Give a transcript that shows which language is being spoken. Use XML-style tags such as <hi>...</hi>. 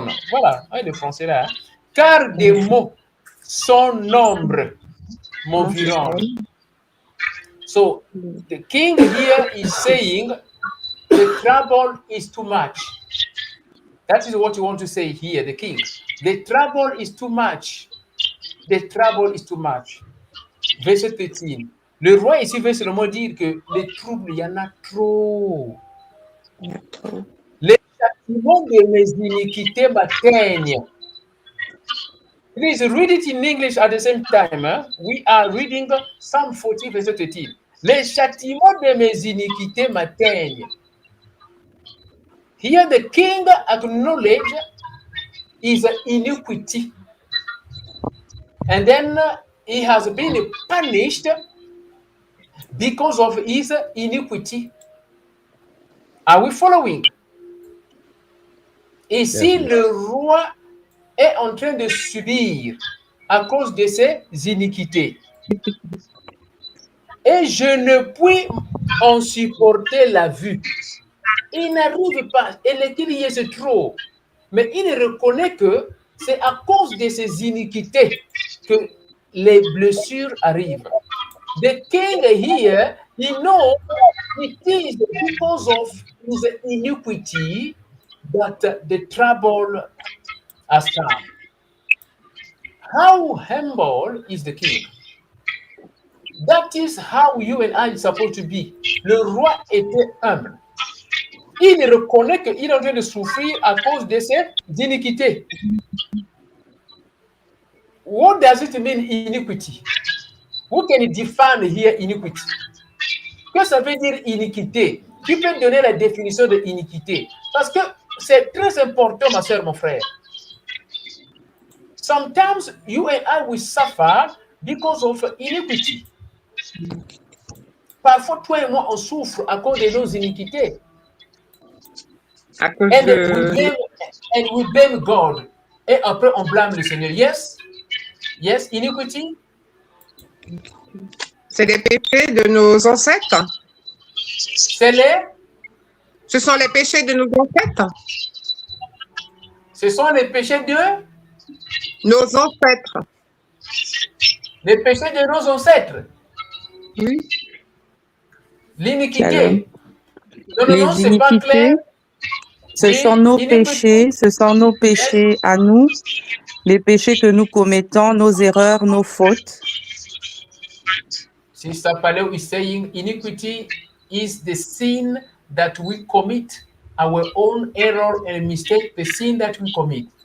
<fr>Voilà, le français là. Hein? Car des mots sans nombre m'environnent.</fr> <en>So, the king here is saying the trouble is too much. That is what you want to say here, the king. The trouble is too much. The trouble is too much. Verset 13.</en> <fr>Le roi ici veut seulement dire que les troubles, il y en a trop. Les châtiments de mes iniquités m'atteignent.</fr> <en>Please read it in English at the same time. Hein? We are reading Psalm 40, verset 13.</en> <fr>Les châtiments de mes iniquités m'atteignent.</fr> <en>Here the king acknowledges his iniquity. And then he has been punished because of his iniquity. Are we following?</en> <fr>Ici, le roi est en train de subir à cause de ses iniquités. Et je ne puis en supporter la vue. Il n'arrive pas, et le crier c'est trop. Mais il reconnaît que c'est à cause de ses iniquités que les blessures arrivent.</fr> <en>The king here, he knows it is because of his iniquity that the trouble has come. How humble is the king? That is how you and I are supposed to be.</en> <fr>Le roi était humble. Il reconnaît qu'il est en train de souffrir à cause de ses iniquités.</fr> <en>What does it mean, iniquity? Who can define here iniquity?</en> <fr>Que ça veut dire iniquité? Qui peut donner la définition de iniquité? Parce que c'est très important, ma soeur, mon frère.</fr> <en>Sometimes you and I will suffer because of iniquity.</en> <fr>Parfois, toi et moi, on souffre à cause de nos iniquités. À cause</fr> <en>And we blame God.</en> <fr>Et après, on blâme le Seigneur.</fr> <en>Yes? Yes, iniquity?</en> <fr>C'est les péchés de nos ancêtres. Ce sont les péchés de nos ancêtres. Ce sont les péchés de nos ancêtres. Les péchés de nos ancêtres. Oui. L'iniquité. Non, c'est pas clair. Ce sont nos péchés, à nous, les péchés que nous commettons, nos erreurs, nos fautes.</fr> <en>Sister Paleo is saying iniquity is the sin that we commit, our own error and mistake, the sin that we commit.</en>